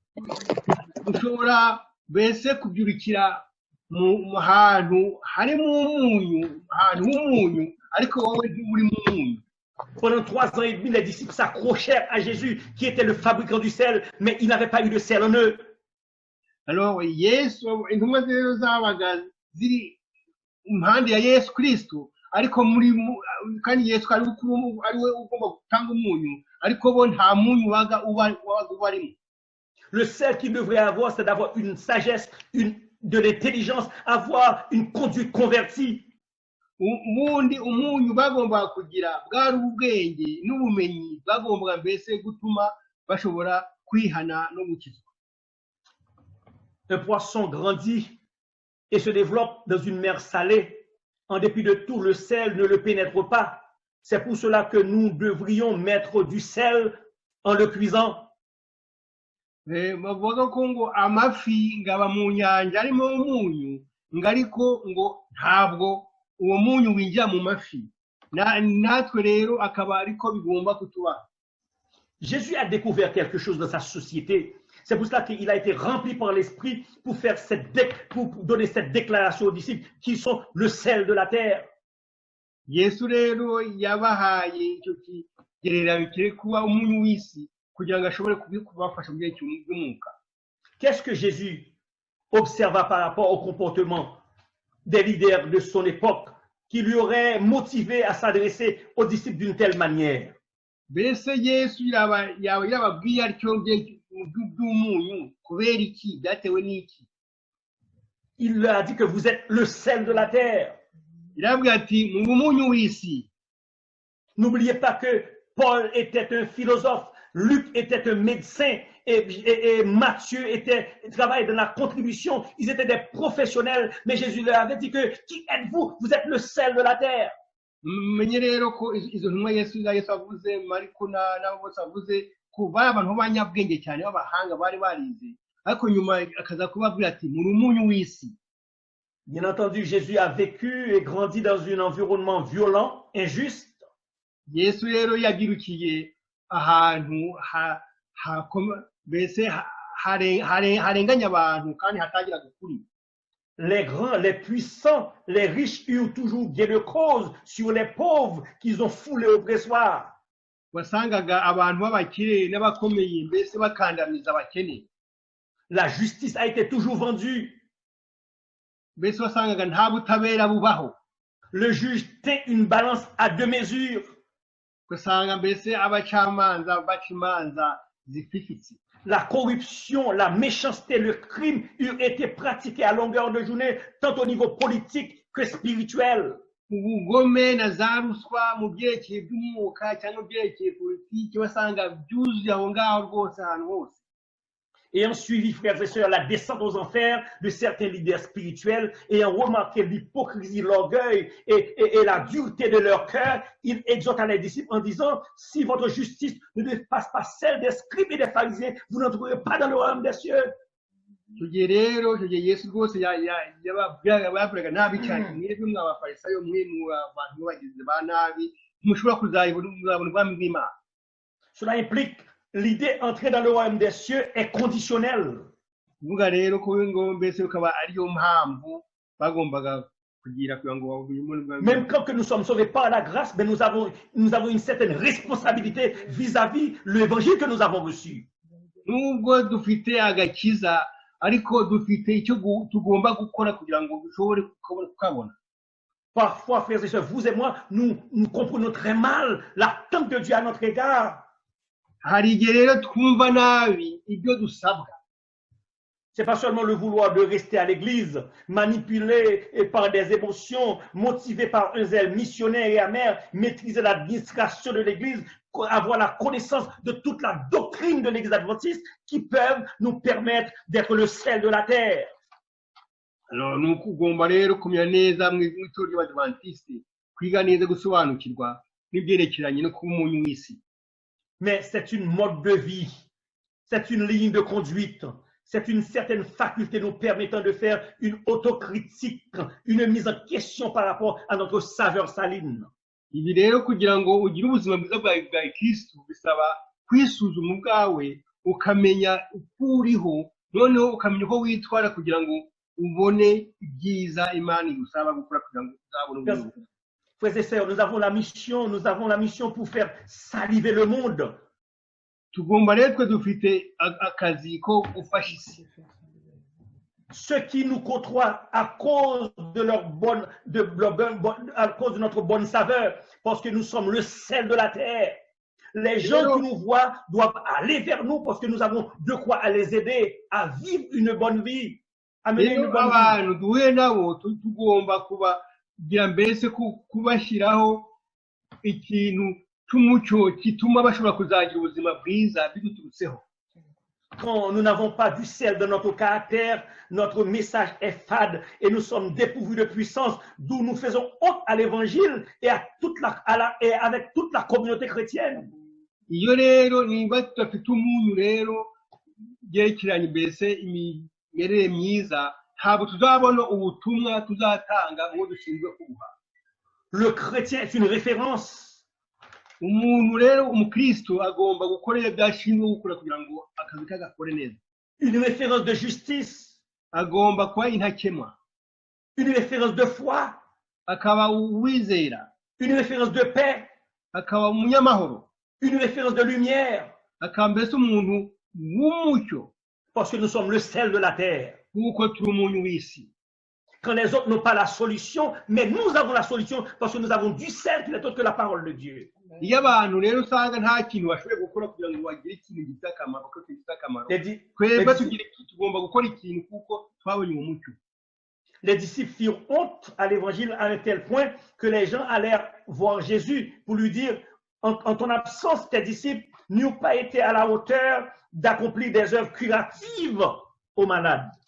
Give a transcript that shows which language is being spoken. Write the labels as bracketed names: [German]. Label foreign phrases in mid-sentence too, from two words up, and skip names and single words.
[French] Pendant 3 ans et demi, les disciples s'accrochèrent à Jésus, qui était le fabricant du sel, mais il n'avait pas eu de sel en eux. Alors, [Kinyarwanda] Yesu, intumwa zero zabaga ziri impande ya Yesu Kristo, ariko kandi Yesu ari we ugomba gutanga umunyu, ariko bo nta munyu waga ubarimo. [French] Le sel qu'il devrait avoir, c'est d'avoir une sagesse, de l'intelligence, avoir une conduite convertie. [Kinyarwanda] Ubundi umunyu bagomba kugira bwari ubwenge n'ubumenyi bagomba mbese gutuma bashobora kwihana no gukizwa. [French] Un poisson grandit et se développe dans une mer salée. En dépit de tout, le sel ne le pénètre pas. C'est pour cela que nous devrions mettre du sel en le cuisant. [Kinyarwanda] Bavuga ko ngo amafi ngaba mu nyanja arimo umunyu ngo ariko ngo ntabwo uwo munyu winjira mu mafi natwe rero akaba ariko bigomba kutubaho. [French] Jésus a découvert quelque chose dans sa société. C'est pour cela qu'il a été rempli par l'Esprit pour donner cette déclaration aux disciples qui sont le sel de la terre. [Kinyarwanda] Yesu rero yabahaye icyo kigereranyo kiri kuba umunyu w'isi kugira ngo ashobore kubafasha mu byerekezo by'umwuka. [French] Qu'est-ce que Jésus observa par rapport au comportement des leaders de son époque qui lui auraient motivé à s'adresser aux disciples d'une telle manière? [Kinyarwanda] Mbese Yesu yababwiye atyo by'umunyu kubera iki byatewe n'iki? [French] Il leur a dit que vous êtes le sel de la terre. [Kinyarwanda] Irabwira ati mu munyu w'isi. [French] N'oubliez pas que Paul était un philosophe, Luc était un médecin et Matthieu travaillait dans la contribution. Ils étaient des professionnels, mais Jésus leur avait dit que qui êtes-vous? Vous êtes le sel de la terre. [Kinyarwanda] Menye rero ko izo ntumwa Yesu avuze Mariko n'abo bose avuze ko bari abantu b'abanyabwenge cyane b'abahanga bari barize, ariko nyuma akaza kubabwira ati muri umunyu w'isi. [French] Bien entendu, Jésus a vécu et grandi dans un environnement violent, injuste. [Kinyarwanda] Yesu rero yagirukiye ahantu mbese harenganya abantu kandi hatagiraga ukuri. [French] Les grands, les puissants, les riches eurent toujours gain de cause sur les pauvres qu'ils ont foulés au pressoir. [Kinyarwanda] Wasangaga abantu b'abakire n'abakomeye mbese bakandamiza abakene. [French] La justice a été toujours vendue. [Kinyarwanda] Mbese wasangaga nta butabera bubaho. [French] Le juge tint une balance à deux mesures. [Kinyarwanda] Wasanga mbese abacamanza baca imanza zififitse. [French] La corruption, la méchanceté, le crime eurent été pratiqués à longueur de journée, tant au niveau politique que spirituel. [Kinyarwanda] Ubugome na za ruswa mu byerekeye by'umwuka cyangwa byerekeye politiki wasanga byuzuye aho ngaho rwose ahantu hose. [French] Ayant suivi, frères et sœurs, la descente aux enfers de certains leaders spirituels, ayant remarqué l'hypocrisie, l'orgueil et la dureté de leur cœur, il exhorta les disciples en disant, si votre justice ne dépasse pas celle des scribes et des pharisiens, vous n'entrerez pas dans le royaume des cieux. [Kinyarwanda] Icyo gihe rero Yesu rwose yababwiraga nabi cyane, mwebwe mw'abafarisayo mwe mu abantu b'abagizi ba nabi mushobora kuzabona ubwami bw'Imana. [French] Cela implique l'idée d'entrer dans le royaume des cieux est conditionnelle. [Kinyarwanda] Kuvuga rero ko ngo mbese ukaba ariyo mpamvu bagombaga kugira kugira ngo babone. [French] Même quand que nous sommes sauvés par la grâce, mais nous avons une certaine responsabilité vis-à-vis l'évangile que nous avons reçu. [Kinyarwanda] Nubwo dufite agakiza ariko dufite icyo tugomba gukora kugira ngo dushobore kukabona. [French] Parfois, frères et sœurs, vous et moi, nous comprenons très mal l'attente de Dieu à notre égard. [Kinyarwanda] Hari igihe rero twumva nabi ibyo dusabwa. [French] C'est pas seulement le vouloir de rester à l'église, manipulé par des émotions, motivé par un zèle missionnaire et amer, maîtriser l'administration de l'église, avoir la connaissance de toute la doctrine de l'église adventiste qui peuvent nous permettre d'être le sel de la terre. Alors, nous [Kinyarwanda] ugomba rero kumenya neza mu itorero ry'Abadventiste, kwiga neza gusobanukirwa n'ibyerekeranye no kuba umunyu w'isi. [French] Mais c'est une mode de vie, c'est une ligne de conduite, c'est une certaine faculté nous permettant de faire une autocritique, une mise en question par rapport à notre saveur saline. [Kinyarwanda] Ibi rero kugira ngo ugire ubuzima bwiza bwa Kristo bisaba kwisuzuma ubwawe ukamenya uko uriho, noneho ukamenya uko witwara kugira ngo ubone ibyiza Imana igusaba gukora kugira ngo uzabone ubuzima. [French] Frères et sœurs, nous avons la mission pour faire saliver le monde. [Kinyarwanda] Tugomba rero twe dufite akazi ko gufasha isi. [French] Ceux qui nous côtoient à cause de à cause de notre bonne saveur, parce que nous sommes le sel de la terre. Les gens qui nous voient doivent aller vers nous parce que nous avons de quoi les aider à vivre une bonne vie, à mener une bonne vie. [Kinyarwanda] Abantu duhuye nabo tugomba kugira mbese kubashyiraho ikintu cy'umucyo gituma bashobora kuzagira ubuzima bwiza biduturutseho. [French] Quand nous n'avons pas du sel dans notre caractère, notre message est fade et nous sommes dépourvus de puissance, d'où nous faisons honte à l'évangile et avec toute la communauté chrétienne. [Kinyarwanda] Iyo rero niba tudafite umunyu rero byerekeranye mbese imimerere myiza, ntabwo tuzabona ubutumwa tuzatanga ngo dushinzwe kubuha. [French] Le chrétien est une référence. [Kinyarwanda] Umuntu rero umukristo agomba gukora ibyashinzwe gukora kugira ngo akazi ke gakore neza. [French] Une référence de justice. [Kinyarwanda] Agomba kuba intakemwa. [French] Une référence de foi. [Kinyarwanda] Akaba uwizera. [French] Une référence de paix. [Kinyarwanda] Akaba umunyamahoro. [French] Une référence de lumière. [Kinyarwanda] Akaba mbese umuntu w'umucyo. [French] Parce que nous sommes le sel de la terre. [Kinyarwanda] Kuko turi umunyu w'isi. [French] Quand les autres n'ont pas la solution, mais nous avons la solution parce que nous avons du sel qui n'est autre que la parole de Dieu. [Kinyarwanda] Iyo abantu rero usanga nta kintu bashoboye gukora kugira ngo bagire ikintu gifite akamaro ko gifite akamaro. Twebwe tugira tugomba gukora ikintu kuko twabonye umucyo. [French] Les disciples firent honte à l'évangile à un tel point que les gens allèrent voir Jésus pour lui dire en ton absence, tes disciples n'ont pas été à la hauteur d'accomplir des œuvres curatives aux malades.